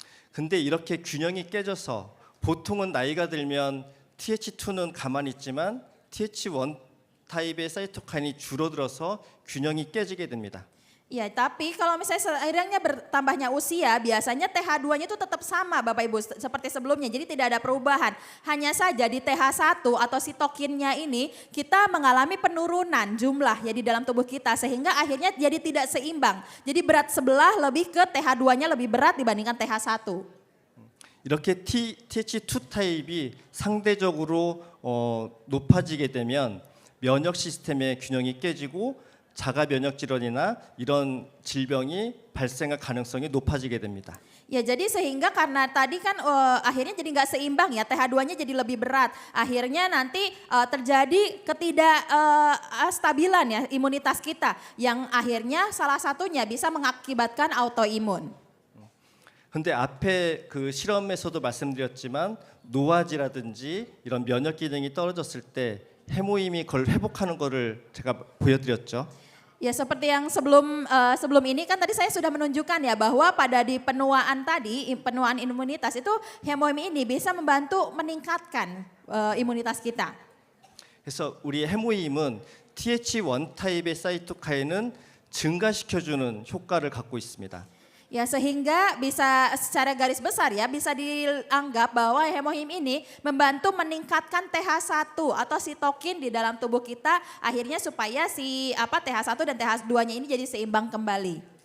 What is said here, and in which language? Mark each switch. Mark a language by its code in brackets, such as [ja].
[ko] 근데 이렇게 균형이 깨져서 보통은 나이가 들면 TH2는 가만히 있지만 TH1 타입의 사이토카인이 줄어들어서 균형이 깨지게 됩니다. [id] Ya tapi kalau misalnya seiringnya bertambahnya usia biasanya TH2-nya itu tetap sama Bapak Ibu seperti sebelumnya. Jadi tidak ada perubahan. Hanya saja di TH1 atau sitokinnya ini kita mengalami penurunan jumlah ya di dalam tubuh kita sehingga akhirnya jadi tidak seimbang. Jadi berat sebelah lebih ke TH2-nya lebih berat dibandingkan TH1. [ko] 이렇게 TH2 타입이 상대적으로 높아지게 되면 면역 시스템의 균형이 깨지고 자가 면역 질환이나 이런 질병이 발생할 가능성이 높아지게 됩니다. [id] Ya jadi sehingga karena tadi kan akhirnya jadi nggak seimbang ya TH2-nya jadi lebih berat. Akhirnya nanti terjadi ketidakstabilan ya imunitas kita yang akhirnya salah satunya bisa mengakibatkan autoimun. [ko] 근데 앞에 그 실험에서도 말씀드렸지만 노화지라든지 이런 면역 기능이 떨어졌을 때 해모임이 그걸 회복하는 거를 제가 보여드렸죠. [id] Ya seperti yang sebelum ini kan tadi saya sudah menunjukkan ya bahwa pada di penuaan tadi, penuaan imunitas itu hemoim ini bisa membantu meningkatkan imunitas kita. [ko] 그래서 우리 해모임은 TH1 타입의 사이토카인은 증가시켜주는 효과를 갖고 있습니다. [id] Ya sehingga bisa secara garis besar ya bisa dianggap bahwa hemohim ini membantu meningkatkan TH1 atau sitokin di dalam tubuh kita akhirnya supaya si TH1 dan TH2-nya ini jadi seimbang kembali.